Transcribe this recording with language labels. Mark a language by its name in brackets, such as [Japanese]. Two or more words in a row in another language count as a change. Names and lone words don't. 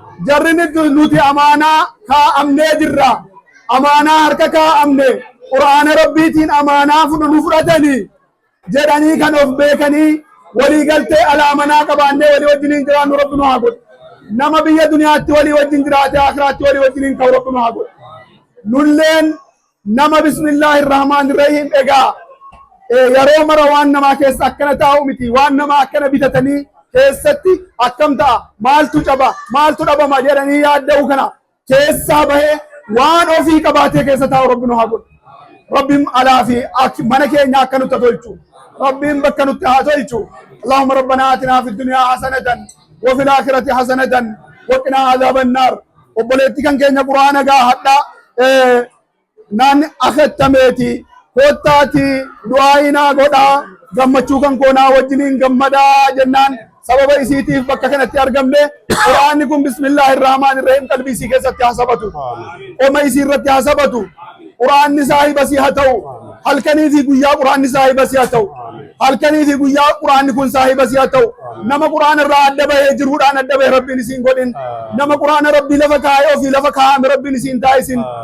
[Oromo] Jarri nuti, nuti amaanaa kaa'amnee jirra. Amaanaa harka kaa'amne Qur'aana Rabbiitiin amaanaa fudhu nu fudhatanii jedhanii kan of beekanii walii galtee alaa manaa qabaannee walii wajjiniin jiraannu Rabbi nu haa godhu. Nama biyya duniyaatti walii wajjin jiraate akhiraatti walii wajjiniin ka'u Rabbi nu haa godhu. Nulleen nama [Arabic] بسم الله الرحمن الرحيم [Oromo] egaa, eh, yeroo mara waan namaa keessa akkana taa'u miti. Waan namaa akkana bitatanii keessatti akkam ta'a, maaltu caba, maaltu dhabama jedhanii yaadda'u kana keessaa bahee waan ofii qabaatee keessa taa'u Rabbi nu haa godhu. Rabbiin alaa fi ak-, mana keenya akka nutti tolchu. Rabbiin bakka nutti haa tolchu. [Arabic] اللهم ربنا آتنا في الدنيا حسنة وفي الآخرة حسنة وقنا عذاب النار. [Oromo] Obboleetti kan keenya Qur'aana gaa hadha, eh, naan akhattameeti. Kottaati du'aa'ii naa godhaa. Gammachuu kan koo naa wajjiniin gammadaa jennaan sababa isiitiif bakka kanatti argamne. Qur'aanni kun [Arabic] بسم الله الرحمن الرحيم [Oromo] qalbii isii keessatti haa sabatu. Qoma isii irratti haa sabatu. Qur'aanni saahiba sii haa ta'u. Halkanii fi guyyaa Qur'aanni saahiba sii haa ta'u. Halkanii fi guyyaa Qur'aanni kun saahiba sii haa ta'u. Nama Qur'aana irraa adda bahee jiruudhaan adda bahee Rabbiin isiin godhin. Nama Qur'aana Rabbii lafa kaa'ee ofii lafa kaa'ame Rabbiin isiin taa'isin.